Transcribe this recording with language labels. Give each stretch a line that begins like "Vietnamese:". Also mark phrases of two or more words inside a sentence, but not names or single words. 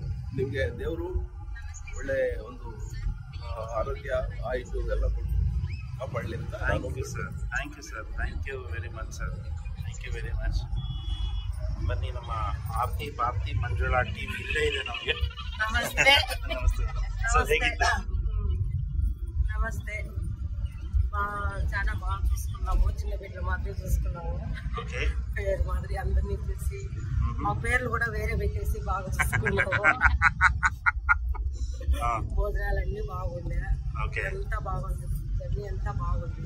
Kannada: ನಿಮಗೆ ದೇವರು ಒಳ್ಳೆ ಒಂದು ಆರೋಗ್ಯ ಆಯಿತು ಎಲ್ಲ ಕೊಟ್ಟು ಕಾಪಾಡಲಿ ಅಂತ.
English: Thank you sir, thank you sir, thank you very much sir, thank you very much.
Kannada: ಬನ್ನಿ, ನಮ್ಮ ಆರ್ತಿ ಮಂಜುಳಾ ಟೀಮ್ ಇಲ್ಲೇ ಇದೆ ನಮಗೆ. ನಮಸ್ತೆ. ನಮಸ್ತೆ ಸರ್, ಹೇಗಿತ್ತು?
Telugu: నమస్తే. చాలా బాగా చూసుకున్నాము. చిన్న బిడ్డలు మాదిరి చూసుకున్నాము. పేరు మాదిరి అందరినీ పిలిచి మా పేర్లు కూడా వేరే పెట్టేసి బాగా చూసుకున్నాము. భోజనాలన్నీ బాగున్నాయి, అంతా బాగుంది, జర్నీ అంతా బాగుంది.